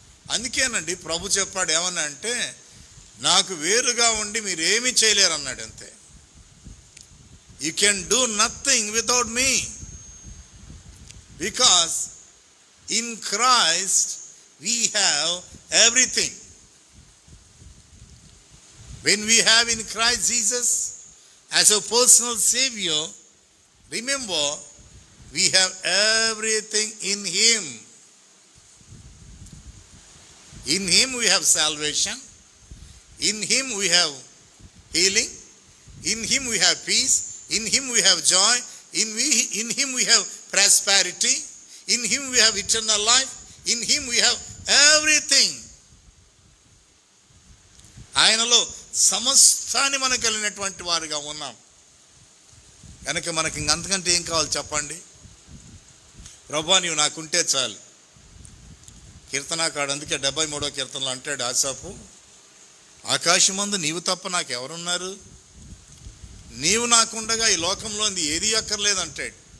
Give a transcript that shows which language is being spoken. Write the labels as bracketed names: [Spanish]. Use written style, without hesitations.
[Telugu] అందుకేనండి ప్రభు చెప్పాడు, ఏమన్నా అంటే, నాకు వేరుగా ఉండి మీరేమీ చేయలేరు అన్నాడు. అంతే. [English] You can do nothing without me, because in Christ we have everything. When we have in Christ Jesus as a personal Savior, remember, we have everything in Him. In Him we have salvation. In Him we have healing. In Him we have peace. In Him we have joy. In Him we have prosperity. In Him we have eternal life. In Him we have everything. [Telugu] ఆయనలో సమస్తాన్ని మనకు కలిగినటువంటి వారుగా ఉన్నాం కనుక మనకి ఇంకంతకంటే ఏం కావాలి చెప్పండి? ప్రభువా నీవు నాకుంటే చాలు. కీర్తనాకాడు అందుకే 73వ కీర్తనలో అంటాడు ఆసాపు, ఆకాశమందు నీవు తప్ప నాకెవరున్నారు, నీవు నాకుండగా ఈ లోకంలో ఏది అక్కర్లేదంటాడు.